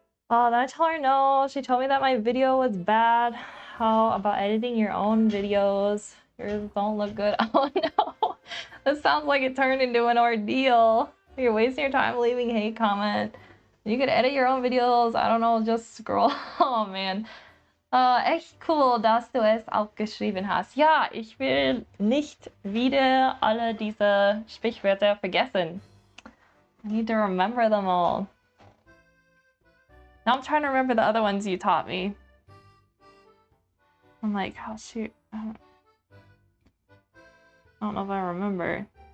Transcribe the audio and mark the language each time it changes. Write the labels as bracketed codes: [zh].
[en] Oh, then I tell her no. She told me that my video was bad. How about editing your own videos? Yours don't look good. Oh no. This sounds like it turned into an ordeal. You're wasting your time leaving hate comment. You could edit your own videos. I don't know, just scroll. Oh man. [de] Echt cool, dass du es auch geschrieben hast. Ja, ich will nicht wieder alle diese Sprichwörter vergessen. [en] I need to remember them all. Now I'm trying to remember the other ones you taught me. I'm like, oh shoot. I don't know if I remember.